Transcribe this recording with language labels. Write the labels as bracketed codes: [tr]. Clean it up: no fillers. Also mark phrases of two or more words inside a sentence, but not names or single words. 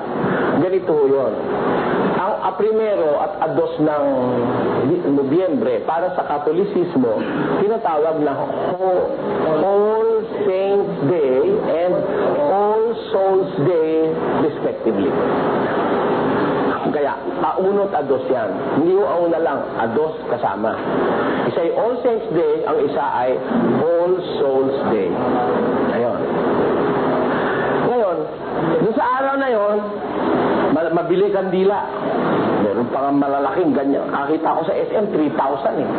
[tl] Ganito ho yun. Ang primero at 2 ng Nobyembre para sa Katolisismo, tinatawag na All Saints Day and All Souls Day respectively. Kaya Unot a dos yan. Hindi ho ang una lang, a dos kasama. Isa ay All Saints Day, ang isa ay All Souls Day. Ayun. Ngayon, doon sa araw na yon, mabili kandila. Meron pa nga malalaking ganyan. Nakita ko sa SM, 3,000 eh.